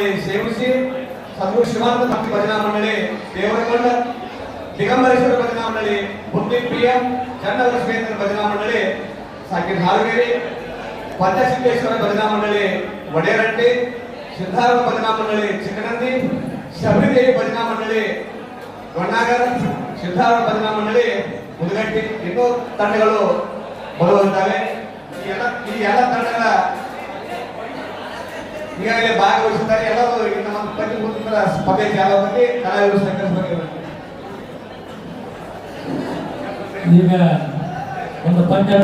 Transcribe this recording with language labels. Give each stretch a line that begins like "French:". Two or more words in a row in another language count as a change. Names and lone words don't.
Kannada: ಸೇವಿಸಿ, ಸದ್ಗುರು ಶಿವಾನಂದ ಭಕ್ತಿ ಭಜನಾ ಮಂಡಳಿ ದೇವರಕೊಂಡ, ದಿಗಂಬರೇಶ್ವರ ಭಜನಾ ಮಂಡಳಿ ಬುದ್ಧಿ ಪ್ರಿಯಂ, ಚನ್ನವರಸ್ವೇಂದ್ರ ಭಜನಾ ಮಂಡಳಿ ಸಾಕಿನ್ ಹಾಲಗೇರಿ, ಪಂಚಸಿದ್ದೇಶ್ವರ ಭಜನಾ ಮಂಡಳಿ ವಡೇರಟ್ಟಿ, ಸಿದ್ದಾರ ಭಜನಾ ಮಂಡಳಿ ಚಿಕ್ಕನಂದಿ, ಶಬರಿದೇವಿ ಭಜನಾ ಮಂಡಳಿ ಗೊಣ್ಣಾಗರ್, ಸಿದ್ದಾರ ಭಜನಾ ಮಂಡಳಿ ಮುದುಗಟ್ಟಿ, ಇನ್ನೂ ತಂಡಗಳು ಬರುವಂತವೆ. ಈ ಎಲ್ಲ ತಂಡಗಳ ಈಗಾಗಲೇ ಭಾಗವಹಿಸಿದ್ದಾರೆ. ಎಲ್ಲರೂ ನಮ್ಮ ಪಂಚಭೂತರ ಸ್ಪರ್ಧೆ ಚಾಲುವ ಬಗ್ಗೆ ಕಲಾವಿದರು ಸಹಕರಿಸಬೇಕು. ಈಗ ಒಂದು ಪಂದ್ಯ